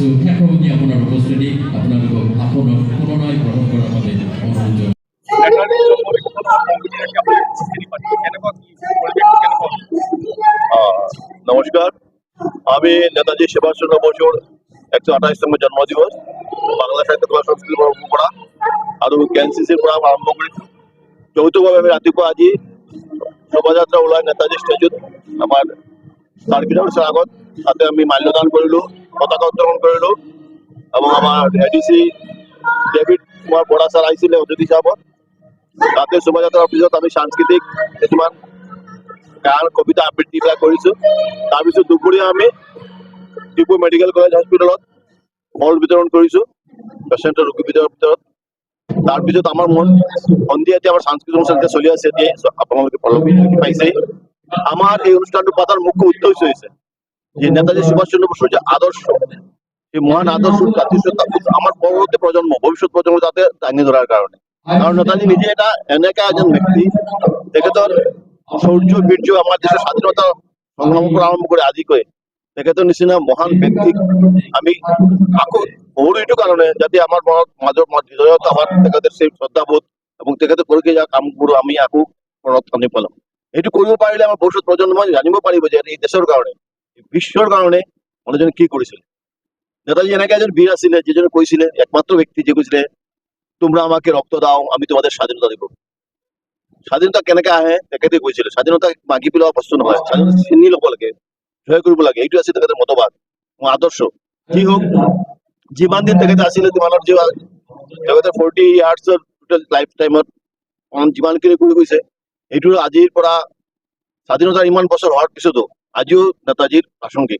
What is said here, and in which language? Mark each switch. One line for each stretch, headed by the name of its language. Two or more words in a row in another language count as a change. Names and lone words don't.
Bangla: শেষত আপনার উপস্থিতি আপনাদের পুনরায় গ্রহণ করার মধ্যে অনুরোধ।
Assamese: নমস্কার, আমি নেতাজি সুভাষচন্দ্র বসুর 128তম জন্মদিবস বাংলা সাহিত্য কলা সংস্কৃতি পড়া আৰু কেনচিচিৰ পৰা আৰম্ভ কৰিছোঁ। যৌথভাৱে আমি ৰাতিপুৱা আজি শোভাযাত্ৰা ওলাই নেতাজী ষ্টেচুত আমাৰ চাৰ্কিট হাউচৰ আগত, তাতে আমি মাল্যদান কৰিলোঁ, পতাকা উত্তোলন কৰিলোঁ এবং আমাৰ এডিসি ডেভিড কুমাৰ বৰা ছাৰ আহিছিলে অতিথি হিচাপত। তাতে শোভাযাত্ৰাৰ পিছত আমি সাংস্কৃতিক কিছুমান গান, কবিতা আবৃত্তিবিলাক কৰিছোঁ। তাৰপিছত দুপৰীয়া আমি ডিপু মেডিকেল কলেজ হস্পিটেলত ফল বিতৰণ কৰিছোঁ পেচেণ্টৰ ৰোগী ভিতৰত। তাৰপিছত আমাৰ সন্ধিয়া এতিয়া আমাৰ সাংস্কৃতিক অনুষ্ঠান চলি আছে। এতিয়া আপোনালোকে পাইছে।
Bangla: আমার এই অনুষ্ঠানটো পাতার মুখ্য উদ্দেশ্য হয়েছে যে নেতাজি সুভাষচন্দ্র বসুর যে আদর্শ, এই মহান আদর্শ আমার পরবর্তী প্রজন্ম, ভবিষ্যৎ প্রজন্ম যাতে দাঙি ধরার কারণে।
Assamese: কারণ নেতাজি নিজে এটা এনেকা এজন ব্যক্তি, তেখেতৰ শৌর্য বীর্য
Bangla: আমার দেশের স্বাধীনতা সংগ্রাম
Assamese: পৰা আরম্ভ করে আজিকৈ তেখেতৰ নিচিনা মহান ব্যক্তিক আমি আকৌ সৰু এইটো কাৰণে যাতে আমাৰ মাজৰ হৃদয়ত আমাৰ তেখেতৰ সেই শ্ৰদ্ধাবোধ এবং তেখেতে কৰি যোৱা কামবোৰ আমি আকৌ মনত আনি পেলাম। এইটো কৰিব পাৰিলে আমাৰ ভৱিষ্যৎ প্ৰজন্মই জানিব পাৰিব যে এই দেশৰ কাৰণে, বিশ্বৰ কাৰণে মানুহজনে কি কৰিছিল। নেতাজী এনেকে এজন বীর আছিলে যিজনে কৈছিলে, একমাত্ৰ ব্যক্তি যে কৈছিলে
Bangla: তোমরা আমাকে রক্ত দাও আমি তোমাদের স্বাধীনতা দিব।
Assamese: স্বাধীনতা কেনেকে আহে তেখেতে কৈছিলে, স্বাধীনতা মাগি পেলোৱা বস্তু নহয়, স্বাধীনতা চিনি ল'ব লাগে, জয় কৰিব লাগে। এইটো আছিল তেখেতৰ মতবাদ, আদৰ্শ। যি হওক, যিমান দিন তেখেতে আছিলে তিমানৰ তেখেতে 40 ইয়াৰ্ছৰ
English: total life time
Assamese: যিমানখিনি কৰি গৈছে, এইটো আজিৰ পৰা স্বাধীনতাৰ ইমান বছৰ হোৱাৰ পিছতো আজিও নেতাজীৰ প্ৰাসংগিক।